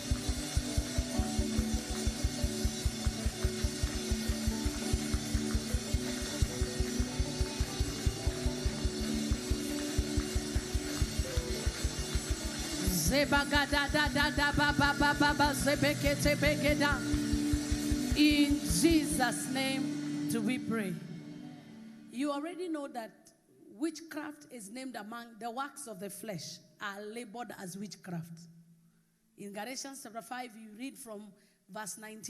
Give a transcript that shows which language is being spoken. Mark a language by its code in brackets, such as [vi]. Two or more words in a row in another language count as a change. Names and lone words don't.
[en] Sebaga da da da da ba ba ba ba ba sebeke tebeke da. In Jesus' name do we pray. You already know that witchcraft is named among the works of the flesh are labeled as witchcraft. In Galatians chapter 5, you read from verse 19.